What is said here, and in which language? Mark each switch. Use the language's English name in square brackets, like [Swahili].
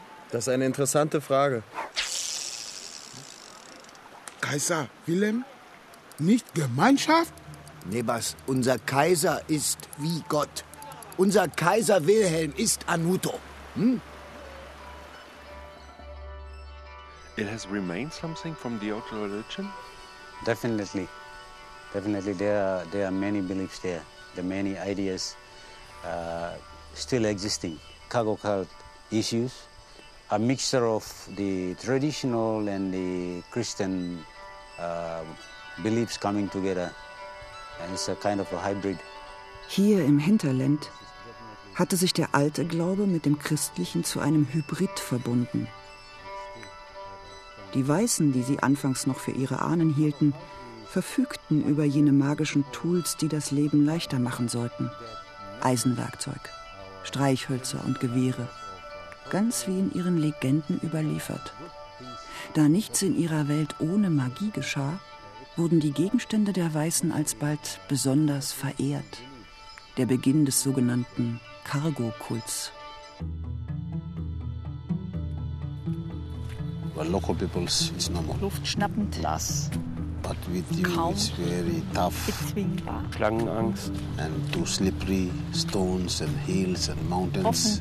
[German] Das ist eine interessante Frage. Kaiser Wilhelm, nicht Gemeinschaft? Nebas, unser Kaiser ist wie Gott. Unser Kaiser Wilhelm ist Anuto. [English] It has remained something from the old religion? Definitely. Definitely. There are many beliefs there. There are many ideas still existing. Cargo cult issues. A mixture of the traditional and the Christian beliefs coming together. And it's a kind of a hybrid. [German] Hier im Hinterland hatte sich der alte Glaube mit dem christlichen zu einem Hybrid verbunden. Die Weißen, die sie anfangs noch für ihre Ahnen hielten, verfügten über jene magischen Tools, die das Leben leichter machen sollten. Eisenwerkzeug, Streichhölzer und Gewehre. Ganz wie in ihren Legenden überliefert. Da nichts in ihrer Welt ohne Magie geschah, wurden die Gegenstände der Weißen alsbald besonders verehrt. Der Beginn des sogenannten Cargo-Kults. [English] Well, local people's, it's normal. [German] Luft schnappend. Nass. [English] But with you, [German] kaum. [English] It's very tough. [German] Bezwingbar. Schlangenangst. [English] And two slippery stones and hills and mountains.